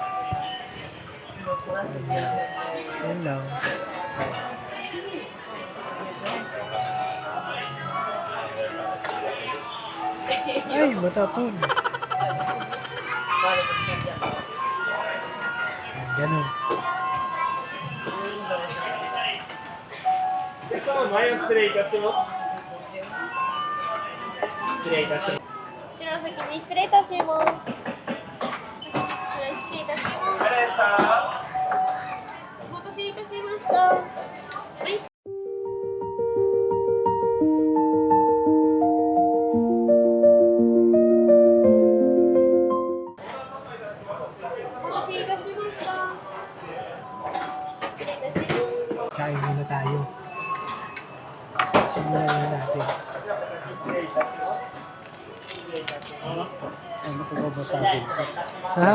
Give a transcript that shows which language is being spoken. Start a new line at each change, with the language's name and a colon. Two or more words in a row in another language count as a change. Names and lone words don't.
Filipino: Ayan. Yan lang. Ay, matapon. Ganun.
Japanese: 前を失礼いたします。失礼いたします。では先に失礼いたします。失礼いたします。あれさお待たせいたしました。はい。お待たせいたしました。失礼いたします。
Filipino: Kain muna tayo. Simulan na natin. Ano ko ba sabihin? Ha?